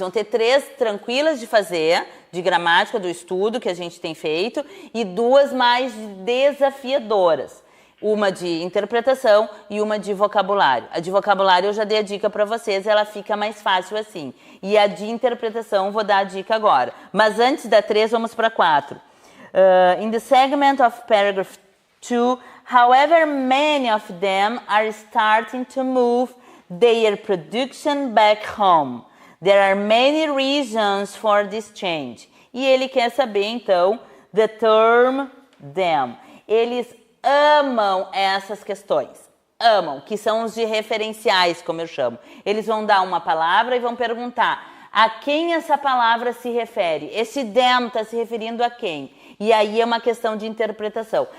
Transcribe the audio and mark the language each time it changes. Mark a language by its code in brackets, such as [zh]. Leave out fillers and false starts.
[pt] Vão ter 3 tranquilas de fazer, de gramática do estudo que a gente tem feito, e 2 mais desafiadoras. Uma de interpretação e uma de vocabulário. A de vocabulário eu já dei a dica para vocês, ela fica mais fácil assim. E a de interpretação vou dar a dica agora. Mas antes da 3, vamos para 4. [en] In the segment of paragraph 2, however many of them are starting to move their production back home. There are many reasons for this change. [pt] E ele quer saber, então, [en] the term them. [pt] Eles amam essas questões. Amam, que são os de referenciais, como eu chamo. Eles vão dar uma palavra e vão perguntar a quem essa palavra se refere. Esse them está se referindo a quem? E aí é uma questão de interpretação.